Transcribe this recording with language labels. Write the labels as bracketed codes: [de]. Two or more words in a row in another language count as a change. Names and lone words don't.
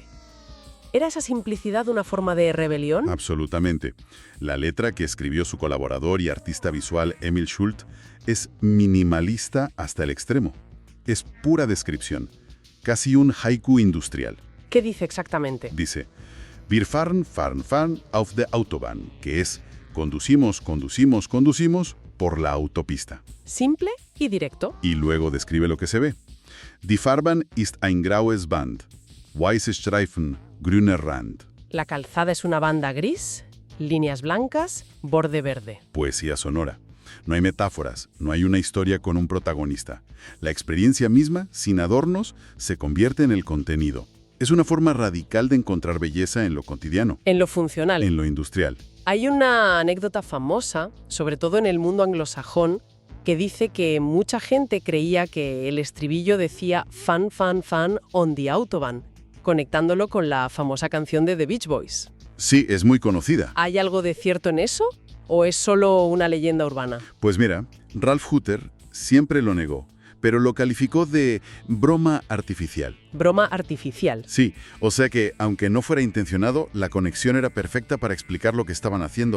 [es] ¿Era esa simplicidad una forma de rebelión? Absolutamente. La letra que escribió su colaborador y artista visual Emil Schult es minimalista hasta el extremo. Es pura descripción, casi un haiku industrial. ¿Qué dice exactamente? Dice: [de] Wir fahren auf der Autobahn, [es] que es conducimos por la autopista. Simple y directo. Y luego describe lo que se ve. [de] Die Fahrbahn ist ein graues Band, weiße Streifen, grüner Rand. [es] La calzada es una banda gris, líneas blancas, borde verde. Poesía sonora. No hay metáforas, no hay una historia con un protagonista. La experiencia misma, sin adornos, se convierte en el contenido. Es una forma radical de encontrar belleza en lo cotidiano, En lo funcional. en lo industrial. Hay una anécdota famosa, sobre todo en el mundo anglosajón, que dice que mucha gente creía que el estribillo decía [en] fan on the Autobahn, [es] conectándolo con la famosa canción de The Beach Boys. Sí, es muy conocida. ¿Hay algo de cierto en eso o es solo una leyenda urbana? Pues mira, Ralph Hutter siempre lo negó, pero lo calificó de broma artificial. Broma artificial. Sí, o sea que, aunque no fuera intencionado, la conexión era perfecta para explicar lo que estaban haciendo.